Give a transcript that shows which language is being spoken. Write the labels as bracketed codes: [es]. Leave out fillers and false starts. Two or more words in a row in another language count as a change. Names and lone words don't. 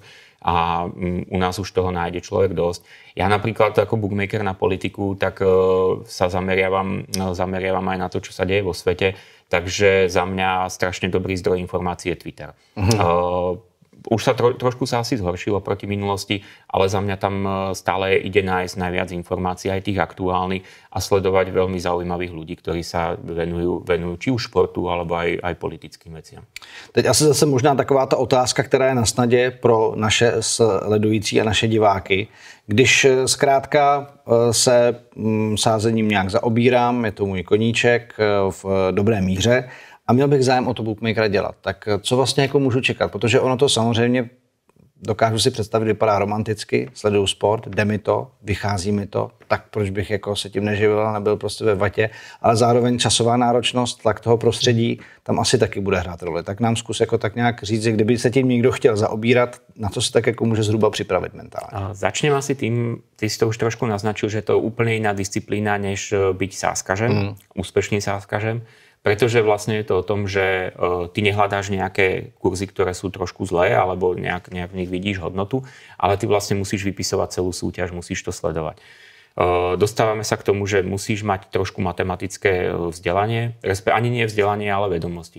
[sk] A u nás už toho nájde človek dosť. Ja napríklad ako bookmaker na politiku, tak sa zameriavam aj na to, čo sa deje vo svete, takže za mňa strašne dobrý zdroj informácie je Twitter. Už sa trošku sa asi zhoršilo proti minulosti, ale za mňa tam stále ide nájsť najviac informácií, aj tých aktuálnych a sledovať veľmi zaujímavých ľudí, ktorí sa venujú či už športu, alebo aj politickým veciam. [cs] Teď asi zase možná taková ta otázka, která je na snadě pro naše sledující a naše diváky. Když zkrátka se sázením nějak zaobírám, je to můj koníček v dobré míře, a měl bych zájem o to bookmakera dělat. Tak co vlastně jako můžu čekat? Protože ono to samozřejmě, dokážu si představit, vypadá romanticky, sleduju sport, jde mi to, vychází mi to, tak proč bych jako se tím neživil a nebyl prostě ve vatě, ale zároveň časová náročnost, tlak toho prostředí, tam asi taky bude hrát roli. Tak nám zkus jako tak nějak říct, že kdyby se tím někdo chtěl zaobírat, na co se tak jako může zhruba připravit mentálně. [sk] Začnem asi tým, ty si to už trošku naznačil, že to je úplne iná disciplína, než byť sázkařem, úspešným sázkařem. Pretože vlastne je to o tom, že ty nehľadáš nejaké kurzy, ktoré sú trošku zlé, alebo nejak v nich vidíš hodnotu, ale ty vlastne musíš vypisovať celú súťaž, musíš to sledovať. Dostávame sa k tomu, že musíš mať trošku matematické vzdelanie, ani nie vzdelanie, ale vedomosti.